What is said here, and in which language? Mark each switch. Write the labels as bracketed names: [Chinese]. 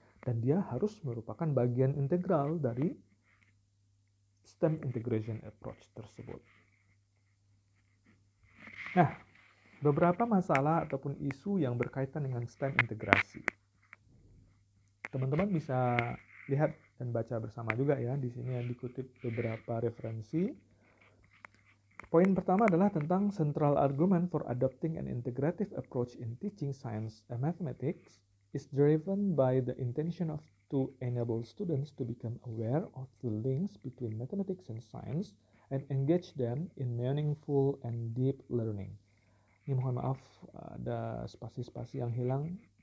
[Indonesian] Dan dia harus merupakan bagian integral dari [English] STEM integration approach [Indonesian] tersebut. Nah, beberapa masalah ataupun isu yang berkaitan dengan STEM integrasi. Teman-teman bisa lihat dan baca bersama juga ya. Di sini yang dikutip beberapa referensi. Poin pertama adalah tentang [English] central argument for adopting an integrative approach in teaching science and mathematics is driven by the intention to enable students to become aware of the links between mathematics and science and engage them in meaningful and deep learning. [Indonesian] Ini mohon maaf ada spasi-spasi yang hilang.